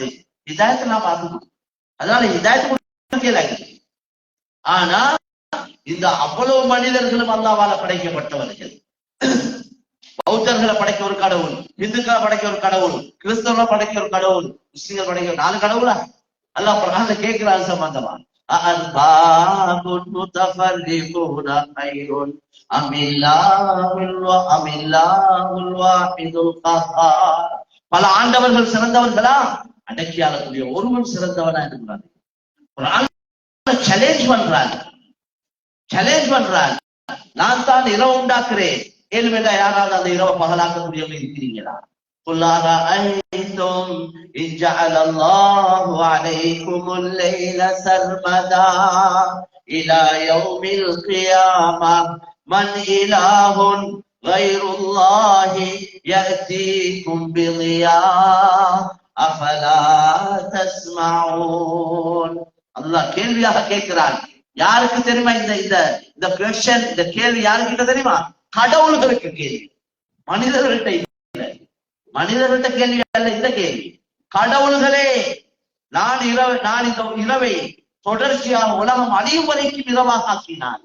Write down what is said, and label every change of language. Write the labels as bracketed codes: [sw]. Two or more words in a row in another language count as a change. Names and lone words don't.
[ta] ஹிதாயத்தை நான் பார்த்து, அதனால ஹிதாயத்து கொடுக்கல. ஆனா இந்த அவ்வளவு மனிதர்களும் அல்லாஹ்வால படைக்கப்பட்டவர்கள். பௌத்தர்களை படைக்க ஒரு கடவுள், இந்துக்களை படைக்க ஒரு கடவுள், கிறிஸ்தவர்களை படைக்க ஒரு கடவுள், முஸ்லிம்கள் படைக்க 4 கடவுளா? அல்லாஹ் குர்ஆன்ல கேட்கிறான் சம்பந்தமா. [ar] أأرباب متفرقون خير أم الله الواحد القهار. [ta] பல ஆண்டவர்கள் சிறந்தவர்களா? அடக்கி ஆளக்கூடிய ஒருவன் சிறந்தவனா இருக்கிறான். சேலஞ்ச் பண்றான். நான் தான் இரவு உண்டாக்குறேன். கேள்விடா, யாராவது அந்த இரவு பகலாக்கக்கூடியவங்க இருக்கிறீங்களா? [ar] قل أرأيتم إن جعل الله عليكم الليل سرمدا إلى يوم القيامة من إله غير الله يأتيكم بضياء أفلا تسمعون. [ta] அல்லாஹ் கேள்வியாக கேட்கிறான். யாருக்கு தெரியுமா இந்த கொஸ்டின், இந்த கேள்வி யாருக்கிட்ட தெரியுமா? கடவுள்களுக்கு கேள்வி, மனிதர்கள்ட்ட இல்லை. மனிதர்கள்ட்ட கேள்வி அல்ல இந்த கேள்வி. கடவுள்களே, நான் இந்த இரவை தொடர்ச்சியாக உலகம் அழியும் வரைக்கும் இரவாக ஆக்கினான்.